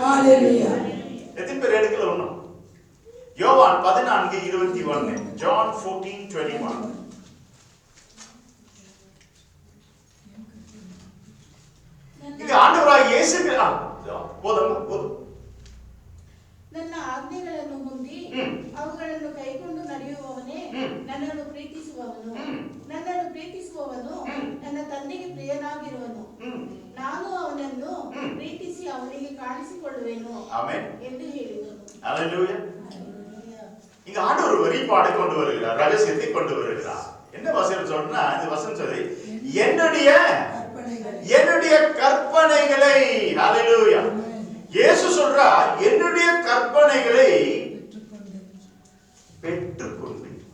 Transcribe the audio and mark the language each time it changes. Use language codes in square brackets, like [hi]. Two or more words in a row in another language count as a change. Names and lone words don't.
[ta] அல்லேலூயா. எத்தனை பேர் எடுக்கல ஒண்ணும்? யோவான் 14:21. John 14:21. இங்க ஆண்டவராகிய இயேசு போதும். [kn] ನನ್ನ ಆಜ್ಞೆಗಳನ್ನು ಹೊಂದಿ ಅವುಗಳನ್ನು ಕೈಕೊಂಡು ನಡೆಯುವವನೇ ನನ್ನನ್ನು ಪ್ರೀತಿಸುವವನು. ನನ್ನನ್ನು ಪ್ರೀತಿಸುವವನು ನನ್ನ ತಂದೆಗೆ ಪ್ರಿಯನಾಗಿರುವನು. ನಾನು ಅವನನ್ನು ಪ್ರೀತಿಸಿ ಅವನಿಗೆ ಕಾಣಿಸಿಕೊಳ್ಳುವೆನು ಎಂದು ಹೇಳಿದನು. [ta] ஹல்லேலூயா. இங்க ஆண்டவர் ஒரு வெளிப்பாடு கொண்டு வருகிறார், ரகசியத்தை கொண்டு வருகிறார். என்ன வசனம் சொல்றா? இந்த வசனம் சொல்லி என்னுடைய கற்பனைகளை, ஹல்லேலூயா, இயேசு சொல்றார் என்னுடைய கற்பனைகளை பெற்றுக்கொண்டு.